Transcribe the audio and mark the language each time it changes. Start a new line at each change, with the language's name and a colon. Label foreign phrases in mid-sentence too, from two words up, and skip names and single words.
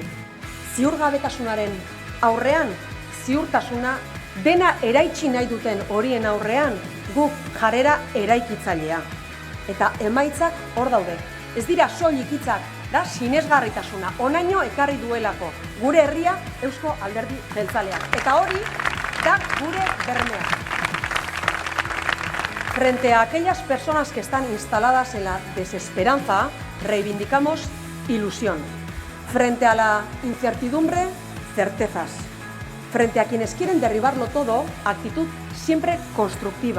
Basque: Ziurgabetasunaren aurrean ziurtasuna, dena eraitsi nahi duten horien aurrean guk jarrera eraikitzailea. Eta emaitzak hor daude. Ez dira soilik hitzak, da sinesgarritasuna. Honaino ekarri duelako gure herria Eusko Alderdi Jeltzaleak. Eta hori da gure bermea.
Spanish: Frente a aquellas personas que están instaladas en la desesperanza, reivindicamos ilusión. Frente a la incertidumbre, certezas. Frente a quienes quieren derribarlo todo, actitud siempre constructiva.